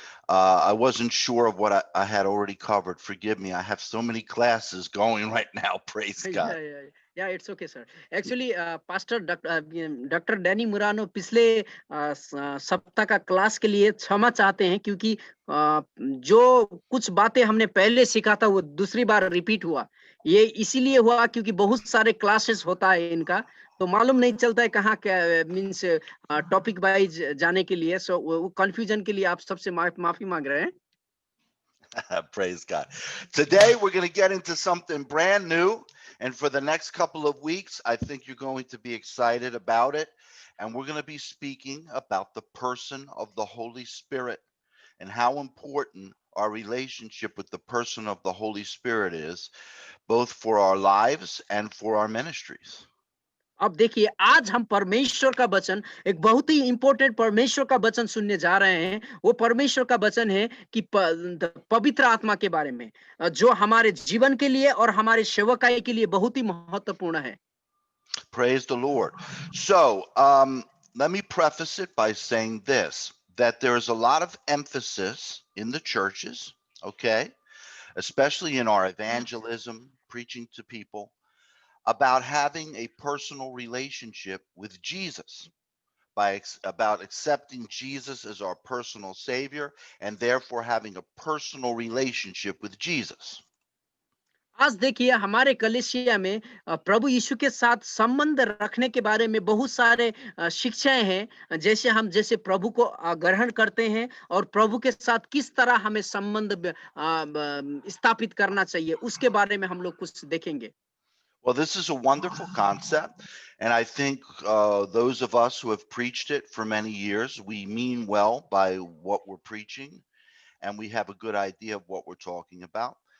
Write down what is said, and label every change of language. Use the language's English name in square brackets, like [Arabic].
[English] I wasn't sure of what I had already covered. Forgive me. I have so many classes going right now. Praise God. या it's okay sir. [Hindi] Actually pastor doctor Danny Murano पिछले सप्ताह का class के लिए क्षमा चाहते हैं क्योंकि जो कुछ बातें हमने पहले सीखा था वो दूसरी बार रिपीट हुआ। ये इसीलिए हुआ क्योंकि बहुत सारे क्लासेस होता है इनका, तो मालूम नहीं चलता है कहाँ क्या [English] means topic wise [Hindi] जाने के लिए। सो वो कंफ्यूजन के लिए आप सबसे माफी मांग रहे हैं। [English] Praise God. Today, we're going to get into something brand new. And for the next couple of weeks, I think you're going to be excited about it. And we're going to be speaking about the person of the Holy Spirit and how important our relationship with the person of the Holy Spirit is, both for our lives and for our ministries. [Hindi] अब देखिए आज हम परमेश्वर का वचन एक बहुत ही important परमेश्वर का वचन सुनने जा रहे हैं। वो परमेश्वर का वचन है कि पवित्र आत्मा के बारे में, जो हमारे जीवन के लिए और हमारे सेवकाई के लिए बहुत ही महत्वपूर्ण है। [English] Praise the Lord. So, let me preface it by saying this, that there's a lot of emphasis in the churches, okay, especially in our evangelism, preaching to people, about having a personal relationship with Jesus, about accepting Jesus as our personal Savior, and therefore having a personal relationship with Jesus. [Hindi] आज देखिए हमारे कलीसिया में प्रभु यीशु के साथ संबंध रखने के बारे में बहुत सारे शिक्षाएं हैं, जैसे प्रभु को ग्रहण करते हैं और प्रभु के साथ किस तरह हमें संबंध स्थापित करना चाहिए उसके बारे में हम लोग कुछ देखेंगे। [English] Well, this is a wonderful concept. And I think those of us who have preached it for many years, we mean well by what we're preaching and we have a good idea of what we're talking about.